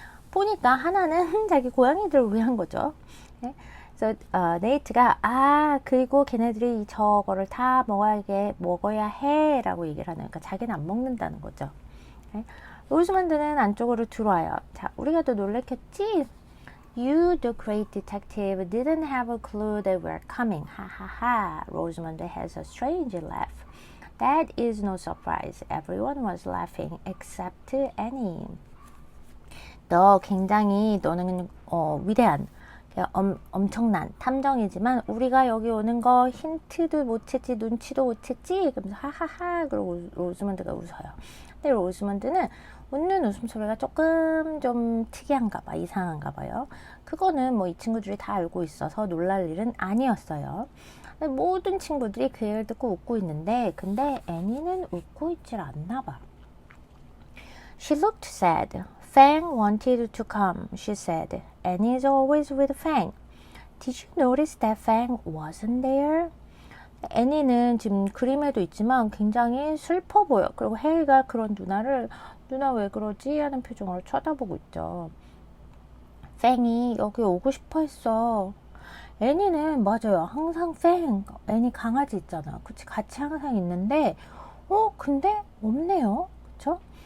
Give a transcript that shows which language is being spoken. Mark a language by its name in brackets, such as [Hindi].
[Korean] 보니까 하나는 자기 고양이들을 위한 거죠. 네? 그래서 네이트가 그리고 걔네들이 저거를 다 먹어야 해 라고 얘기를 하는 그러니까 자기는 안 먹는다는 거죠. 네? 로즈먼드는 안쪽으로 들어와요. 자, 우리가 또 놀랬겠지? [English] You, the great detective, didn't have a clue that we're coming. Ha ha ha. Rosamond has a strange laugh. That is no surprise. Everyone was laughing except Annie. [Korean] 너는 위대한 엄청난 탐정이지만 우리가 여기 오는 거 힌트도 못 챘지 눈치도 못 챘지 그러면서 하하하 그러고 로즈먼드가 웃어요. 근데 로즈먼드는 웃는 웃음소리가 조금 좀 특이한가 봐 이상한가 봐요. 그거는 뭐 이 친구들이 다 알고 있어서 놀랄 일은 아니었어요. 모든 친구들이 그 얘기를 듣고 웃고 있는데 근데 애니는 웃고 있질 않나 봐. [English] She looked sad. Fang wanted to come, she said. Annie is always with Fang. Did you notice that Fang wasn't there? [Korean] 애니는 지금 그림에도 있지만 굉장히 슬퍼 보여. 그리고 헤이가 그런 누나 왜 그러지? 하는 표정으로 쳐다보고 있죠. 팽이 여기 오고 싶어 했어. 애니는 맞아요. 항상 애니 강아지 있잖아. 그치? 같이 항상 있는데 근데 없네요. 그쵸?